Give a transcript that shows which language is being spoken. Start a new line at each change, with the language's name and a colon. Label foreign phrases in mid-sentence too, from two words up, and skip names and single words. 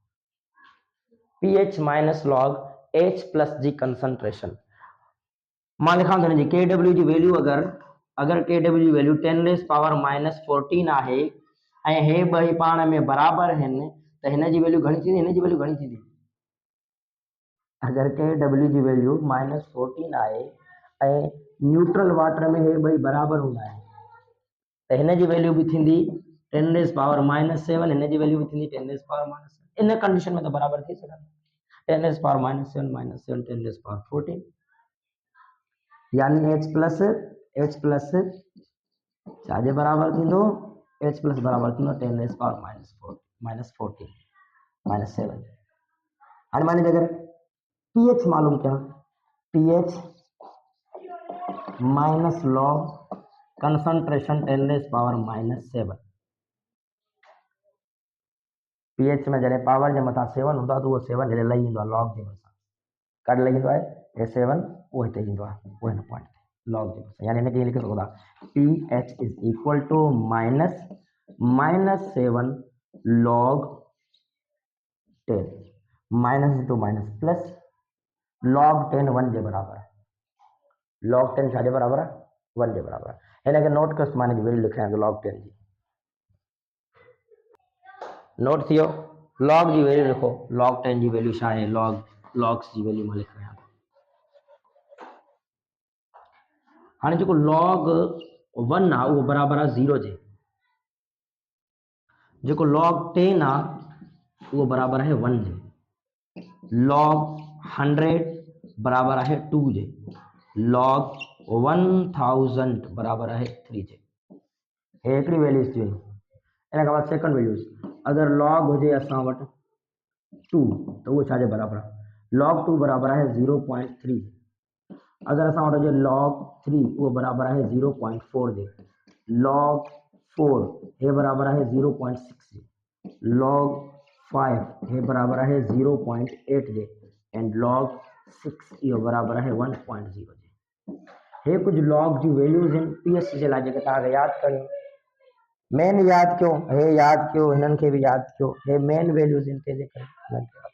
English: pH minus log H plus जी concentration।
Sindhi: मां लिखां थो हिनजी KW जी वैल्यू अगर KW जी वैल्यू
English: 10 raise power minus 14
Sindhi: आहे ऐं हे ॿई पाण में बराबर आहिनि त हिन जी वैल्यू घणी थींदी? हिन जी वैल्यू घणी थींदी? अगर KW जी वैल्यू
English: minus 14
Sindhi: आहे ऐं
English: neutral water
Sindhi: में हे ॿई बराबर हूंदा आहिनि त हिन जी वैल्यू बि थींदी
English: 10 raise power minus 7,
Sindhi: हिन जी वैल्यू बि थींदी
English: 10 raise power minus 7.
Sindhi: इन कंडीशन में त बराबर थी सघंदी।
English: 10 raise power minus 7 minus 7 10 raise power 14,
Sindhi: यानी
English: H plus
Sindhi: छाजे बराबर थींदो?
English: H plus
Sindhi: बराबर थींदो
English: 10 raise power minus 14.
Sindhi: -7 आणि
Hindi: मान लीजिए
Sindhi: अगर pH मालूम क्या
English: pH minus log concentration 10⁻⁻7
Sindhi: pH में जॾहिं पावर जे मथां 7 हूंदो आहे त उहो 7 हेॾे लही ईंदो आहे लॉग जे भरिसां काॾे लही ईंदो आहे हे 7 उहो हिते ईंदो आहे उहो हिन पॉइंट ते लॉग जे भरिसां यानी हिनखे लिखी सघो था
English: pH is equal to -7 log 10 minus into minus plus log 10 1
Sindhi: जे बराबर आहे
English: log 10
Sindhi: छाजे बराबर आहे 1 जे बराबर आहे हिनखे नोट कयोसि मां हिनजी वैल्यू लिखायां थो
English: log 10
Sindhi: जी नोट थियो log जी वैल्यू लिखो
English: log 10
Sindhi: जी वैल्यू छा आहे logs जी वैल्यू मां लिख रहिया हाणे जेको
English: log 1
Sindhi: आहे उहो बराबर आहे 0 जे जेको
English: log 10
Sindhi: आहे उहो बराबर आहे 1 जे
English: log 100
Sindhi: बराबर आहे 2 जे
English: log 1000
Sindhi: बराबर आहे 3 जे हे हिकिड़ी वैल्यूज़ थी वयूं इन खां बाद
English: second values
Sindhi: अगर log हुजे असां वटि 2 त उहो छाजे बराबर आहे
English: log 2
Sindhi: बराबर आहे 0.3 अगर असां वटि हुजे
English: log 3
Sindhi: उहो बराबर आहे 0.4 जे
English: log 4
Sindhi: हे बराबर आहे 0.6 जे
English: log 5
Sindhi: हे बराबर आहे 0.8 जे एंड
English: log 6
Sindhi: इहो बराबर आहे 1.0 जे हे कुछ log जी वैल्यूज़ आहिनि pH जे लाइ जेके तव्हांखे यादि करियूं मेन यादि कयो हे यादि कयो हिननि खे बि यादि कयो हे
English: main values
Sindhi: आहिनि तंहिंजे करे